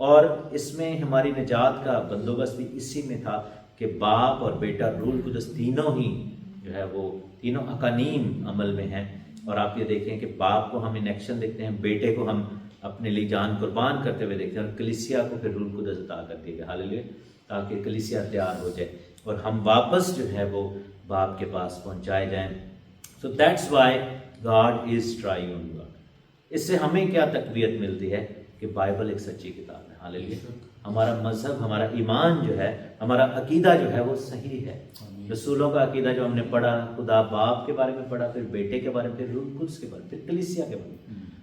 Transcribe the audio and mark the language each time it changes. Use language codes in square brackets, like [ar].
[ur] اور اس میں ہماری نجات کا بندوبست بھی اسی میں تھا کہ باپ اور بیٹا روح القدس تینوں ہی جو ہے وہ تینوں اقانیم عمل میں ہیں. اور آپ یہ دیکھیں کہ باپ کو ہم ان ایکشن دیکھتے ہیں، بیٹے کو ہم اپنے لیے جان قربان کرتے ہوئے دیکھتے ہیں، اور کلیسیا کو پھر روح القدس عطا کر دیا گیا. ہاللیلویا. تاکہ کلیسیا تیار ہو جائے اور ہم واپس جو ہے وہ باپ کے پاس پہنچائے جائیں. [en] So that's why God is triune God. [ur] اس سے ہمیں کیا تقویت ملتی ہے کہ بائبل ایک سچی کتاب ہے. ہاللیلویا. ہمارا مذہب، ہمارا ایمان جو ہے، ہمارا عقیدہ جو ہے وہ صحیح ہے. رسولوں کا عقیدہ جو ہم نے پڑھا، خدا باپ کے بارے میں پڑھا، پھر بیٹے کے بارے میں، پھر روح القدس کے بارے میں، پھر کلیسیا کے بارے میں.